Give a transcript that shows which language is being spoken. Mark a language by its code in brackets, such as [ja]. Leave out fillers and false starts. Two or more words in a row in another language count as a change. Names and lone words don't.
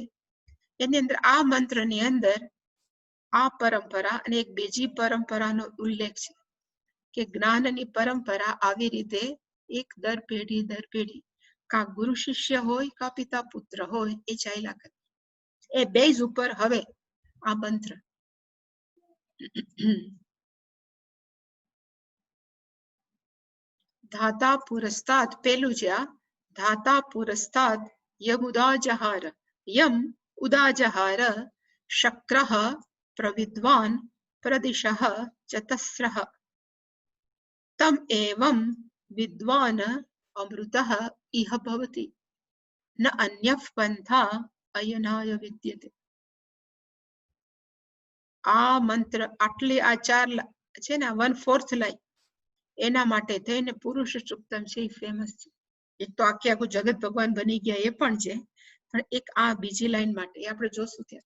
[gu] એની અંદર આ મંત્રની અંદર આ પરંપરા અને એક બીજી પરંપરાનો ઉલ્લેખ છે કે જ્ઞાનની પરંપરા આવી રીતે એક દર પેઢી કા ગુરુ શિષ્ય હોય કા પિતા પુત્ર હોય એ ચાલ્યા કરે. એ બેઝ ઉપર હવે આ મંત્ર [sa] ધાતા પુરસ્તાદ, [gu] પેલું છે આ [sa] ધાતા પુરસ્તાદ યમુદા જહાર, यम उदाजहार शक्रः प्रविद्वान् प्रदिशः चतस्रः तम एवं विद्वान् अमृतः इह भवति न अन्यः पंथा अयनाय विद्यते। [gu] આ મંત્ર આટલી આ ચાર છે ને 1/4 લાઈન એના માટે થઈને પુરુષ સૂક્તમ છે એ ફેમસ છે. એક તો આખે આખું જગત ભગવાન બની ગયા એ પણ છે, પણ એક આ બીજી લાઈન માટે આપણે જોશું ત્યાં.